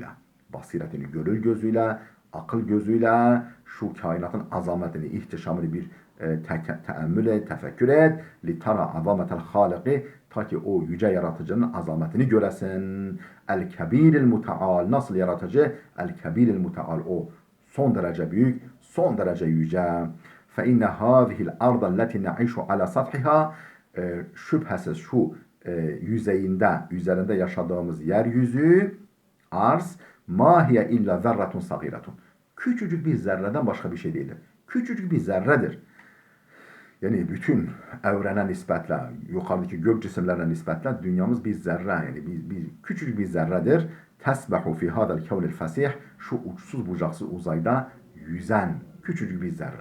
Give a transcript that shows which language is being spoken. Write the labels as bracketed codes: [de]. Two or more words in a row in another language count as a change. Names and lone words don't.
[tr] Basiretini görür gözüyle, akıl gözüyle şu kainatın azametini, ihtişamını bir teemmül et, tefekkür et. [ar] لترى عظمة الخالق, [tr] ta ki o yüce yaratıcının azametini göresin. [ar] الكبير المتعال, [tr] nasıl yaratıcı? [ar] الكبير المتعال, [tr] o son derece büyük, son derece yüce. [ar] فَاِنَّ هَذِهِ الْاَرْضَ الَّتِي نَعِشُ عَلَى سَطْحِهَا, [tr] şüphesiz şu yüzeyinde, üzerinde yaşadığımız yeryüzü, arz, [ar] مَا هِيَ اِلَّا ذَرَّةٌ صَغِيرَةٌ, [tr] küçücük bir zerreden başka bir şey değildir. Küçücük bir zerredir. Yani bütün evrene nispetle, yukarıdaki gök cisimlerine nispetle dünyamız bir zerre, yani bir küçücük bir zerredir. [ar] تسبح في هذا الكون الفسيح, [tr] şu uçsuz bucaksız uzayda yüzen küçücük bir zerre.